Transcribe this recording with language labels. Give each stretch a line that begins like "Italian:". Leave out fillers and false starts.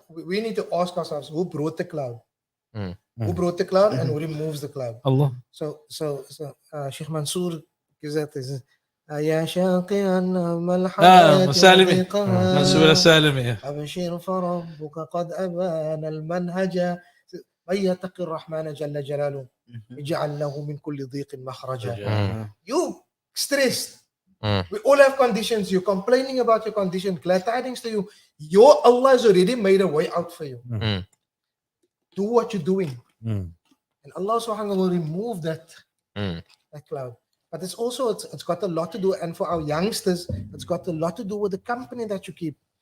English: We need to ask ourselves, who brought the cloud? Who brought the cloud and who removes the cloud? Allah. So Sheikh Mansour gives that as
Arabic: يا شاقيا ما الحياة منصور السالمي أبشر فربك قد أبان المنهج من يتق الرحمن جل جلاله يجعل له من كل ضيق مخرجا.
English: You stressed. We all have conditions. You're complaining about your condition. Glad tidings to you. Your Allah has already made a way out for you. Do what you're doing. And Allah subhanahu will remove that cloud. But it's also, it's got a lot to do, and for our youngsters, it's got a lot to do with the company that you keep.